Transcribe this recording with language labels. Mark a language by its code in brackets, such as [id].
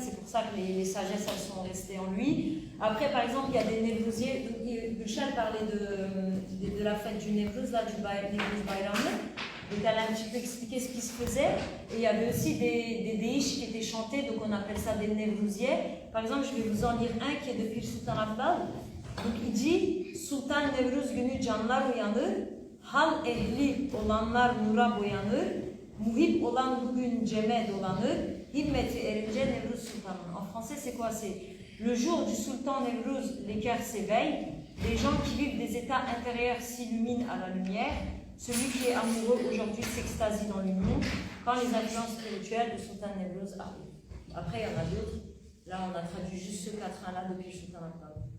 [fr] C'est pour ça que les sagesses, elles sont restées en lui. Après, par exemple, il y a des névrosiers. Gulshan parlait de la fête du Névrose, là, du Névrose Bayramı. Donc elle a un petit peu expliqué ce qui se faisait. Et il y avait aussi des déiches qui étaient chantées, donc on appelle ça des névrosiers. Par exemple, je vais vous en lire un qui est de Pir Sultan Abdal. [tr] Donc il dit Sultan Nevruz günü canlar uyanır, hal ehli olanlar nura boyanır, Muhib olan bugün ceme dolanır, himmeti erince Nevruz Sultan'ın. [fr] En français, c'est quoi? C'est le jour du sultan Nevruz, les cœurs s'éveillent, les gens qui vivent des états intérieurs s'illuminent à la lumière, celui qui est amoureux aujourd'hui s'extasie dans l'union, quand les influences spirituelles du sultan Nevruz arrivent. Après, il y en a d'autres. Là, on a traduit juste ce quatrain-là depuis le sultan Akbar.